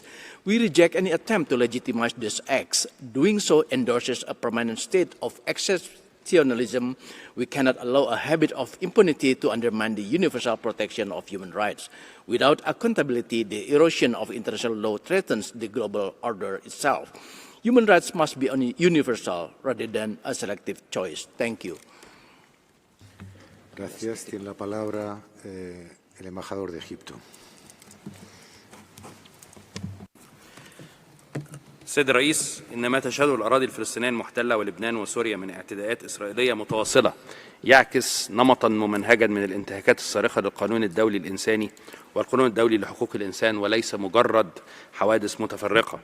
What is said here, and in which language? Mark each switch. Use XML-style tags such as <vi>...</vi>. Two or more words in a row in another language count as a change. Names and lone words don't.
<en>We reject any attempt to legitimize these acts. Doing so endorses a permanent state of exceptionalism. We cannot allow a habit of impunity to undermine the universal protection of human rights. Without accountability, the erosion of international law threatens the global order itself. Human rights must be universal rather than a selective choice. Thank you.</en> <es>Gracias. Tiene la palabra el embajador de Egipto.</es> <ar>السيد الرئيس، إن ما تشهده الأراضي الفلسطينية المحتلة ولبنان وسوريا من اعتداءات إسرائيلية متواصلة يعكس نمطا ممنهجا من الانتهاكات الصارخة للقانون الدولي الإنساني والقانون الدولي لحقوق الإنسان، وليس مجرد حوادث متفرقة.</ar>